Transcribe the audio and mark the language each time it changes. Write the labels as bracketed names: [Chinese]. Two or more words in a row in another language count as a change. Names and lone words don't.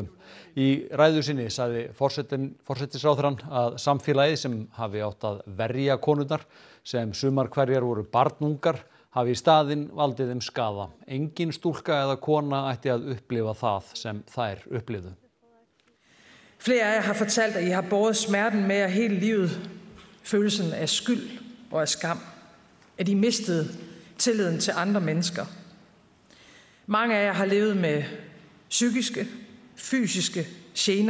[Icelandic] Í ræðu sinni sagði forsætisráðherrann að samfélagið sem hafi átt að verja konurnar, sem sumar hverjar voru barnungar, hafi í staðinn valdið þeim skaða. Engin stúlka eða kona ætti að upplifa það sem þær upplifðu. [Danish] Flere af jer har fortalt, at I har båret smerten med jer hele livet. Følelsen af skyld og af skam. At I mistede tilliden til andre mennesker. Mange af jer har levet med psykiske, fysiske gener.